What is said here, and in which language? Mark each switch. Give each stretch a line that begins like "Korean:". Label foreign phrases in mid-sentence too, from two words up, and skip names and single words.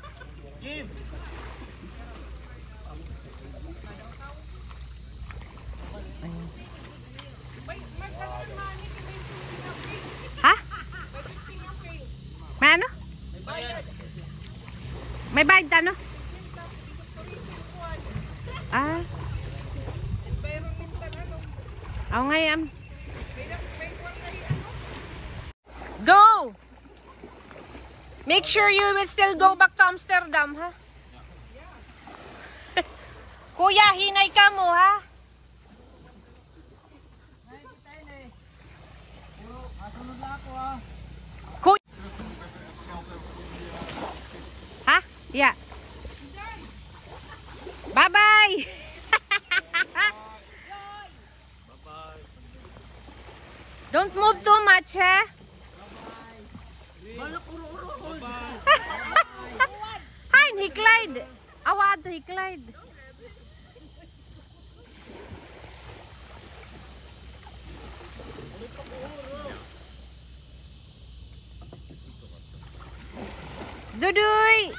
Filipino: Ha? May ano? May bayad ano? Ah. Ako ngayon.
English: Go! Make sure you will still go back to Amsterdam,
Filipino: ha? Kuya, hinay ka mo, ha? Kuya! Ha?
English: Yeah. Bye-bye! Don't move too much,
Filipino: ha? Ain, hiklaid. Awad to hiklaid. Duduy!